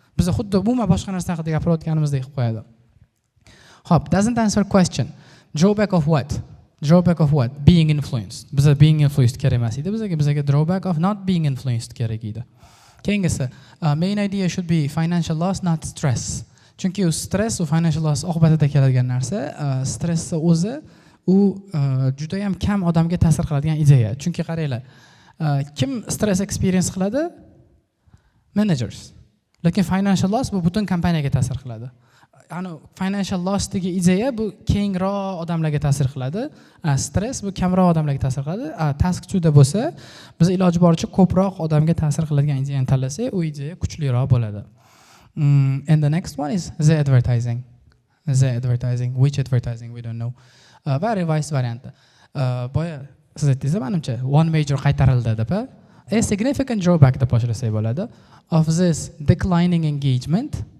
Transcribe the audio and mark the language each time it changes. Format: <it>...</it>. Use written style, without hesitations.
<uz>Biz xuddi umuman boshqa narsa haqida gapirayotganimizdek qilib qo'yadi.</uz> <en>Hop, doesn't answer question. Drawback of what? Drawback of what? Being influenced.</en> <uz>Bizga</uz> <en>being influenced</en> <uz>kerak emas edi. Bizga</uz> <en>drawback of not being influenced</en> <uz>kerak edi. Keyingisi,</uz> <en>main idea should be financial loss, not stress.</en> <uz>Chunki u stress va financial loss oqibatida keladigan narsa, stressni o'zi u juda ham kam odamga ta'sir qiladigan ideya. Chunki qaranglar, kim stress experience qiladi? Managers. Lekin financial loss bu butun kompaniyaga ta'sir qiladi. Ya'ni financial loss degan ideya bu kengroq odamlarga ta'sir qiladi. Stress bu kamroq odamlarga ta'sir qiladi. Task 2 da bo'lsa, biz iloji boricha ko'proq odamga ta'sir qiladigan ideyani tanlasak, u ideya kuchliroq bo'ladi.</uz> <en>And the next one is the advertising. The advertising, which advertising we don't know.</en> <uz>Va revised variant. Boya siz aytdingiz, menimcha</uz> <en>one major</en> <uz>qaytarildi deb.</uz> <en>A significant drawback</en> <uz>deb boshlasak bo'ladi</uz> <en>of this declining engagement.</en>